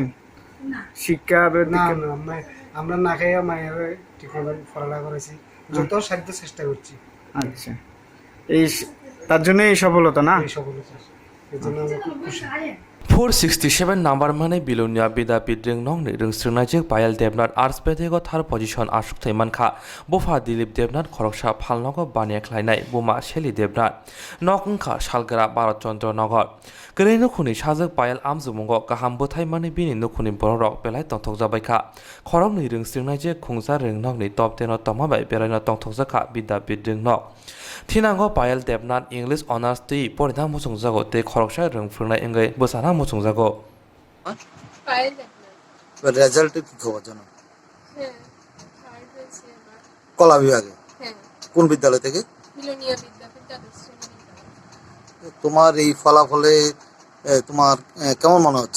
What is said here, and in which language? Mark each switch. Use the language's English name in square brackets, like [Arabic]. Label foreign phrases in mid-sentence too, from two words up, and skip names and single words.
[Bangla] শিক্ষা না না, আমরা না খাইয়া মায়ের ঠিকমতো পড়ালেখা করেছি, যত সাধ্য চেষ্টা করছি। আচ্ছা, এই তার জন্য এই সফলতা না? এই সফলতা, এর জন্য আমরা খুব খুশি। [Kok Borok] 467 নাম্বার মানে বিলুনিয়া বিদ্যাপীঠ রেংনংনি रोंस्रिंनायजों पायल देबनाथ आर्ट्स बेदेगो थार पजिशन आसुकथाय मानखा बफा दिलीप देबनाथ खरकसा फालनगो बानियाख्लायनाय बुमा शेली देबनाथ नकंखा सालग्रा भारत चंद्र नगर गरै नुखुनि साजोक पायल आमजुमुंगो गाहाम बोथाय माने बिनि नुखुनि बररक बेलाय तंथकजाबायखा खरकनि रोंस्रिंनायजों खुंजा रेंनंनि टप 10 तमाबाय बेरायनो तंथकजाखा बिद्यापीठ रेंनक थिनांगो पायल देबनाथ [English] English honours [Kok Borok] ती परिधान मुसुंजागो ते खरकसा रोंफ्रुंनाय एंगै बोसाना मुसुंजागो [Bangla] পায়েল দেখলাম। রেজাল্টের কি খবর জানো? হ্যাঁ, থার্ড হয়েছে এবার। কলা বিভাগে হ্যাঁ, কোন বিদ্যালয় থেকে? মিলনীয় বিদ্যাপীঠ দ্বাদশ শ্রেণী বিদ্যালয়। তোমার এই ফলাফলে তোমার কেমন মনে হচ্ছে?